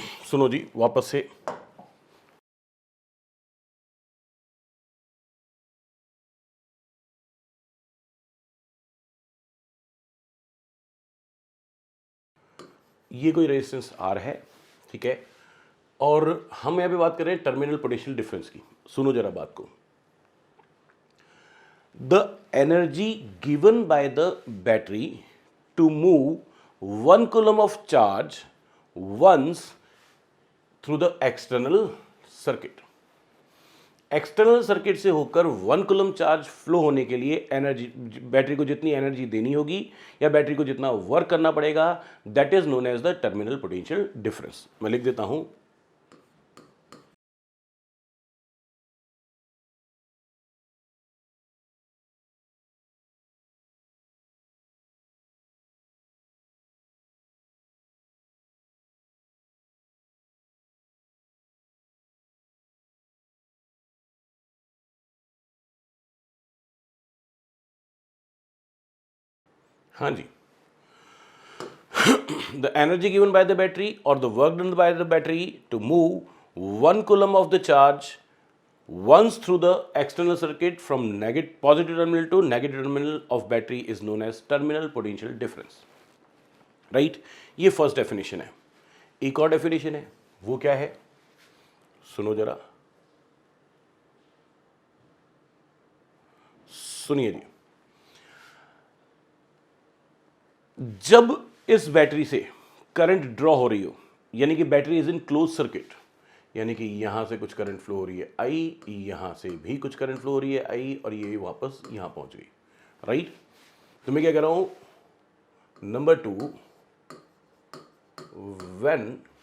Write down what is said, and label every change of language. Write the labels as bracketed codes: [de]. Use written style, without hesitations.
[hi] सुनो जी वापस से, ये कोई रेजिस्टेंस आर है, ठीक है, और हम यहां पे बात कर रहे हैं टर्मिनल पोटेंशियल डिफरेंस की। सुनो जरा बात को। [en] The energy given by the battery to move 1 coulomb of charge once through the external circuit. [hi] External circuit से होकर 1 कूलम चार्ज फ्लो होने के लिए एनर्जी, बैटरी को जितनी एनर्जी देनी होगी या बैटरी को जितना वर्क करना पड़ेगा, [en] That is known as the terminal potential difference. [hi] मैं लिख देता हूं, हाँ जी, [en] the energy given by the battery or the work done by the battery to move 1 coulomb of the charge once through the external circuit from positive terminal to negative terminal of battery is known as terminal potential difference, right? [hi] ये first definition है। एक और definition है, वो क्या है? सुनो जरा, सुनिए जी। जब इस बैटरी से करंट ड्रॉ हो रही हो, यानी कि [en] battery is in close circuit, [hi] यानी कि यहां से कुछ करंट फ्लो हो रही है आई, यहां से भी कुछ करंट फ्लो हो रही है आई, और ये वापस यहां पहुंच गई, राइट। तो मैं क्या कह रहा हूं, नंबर 2, व्हेन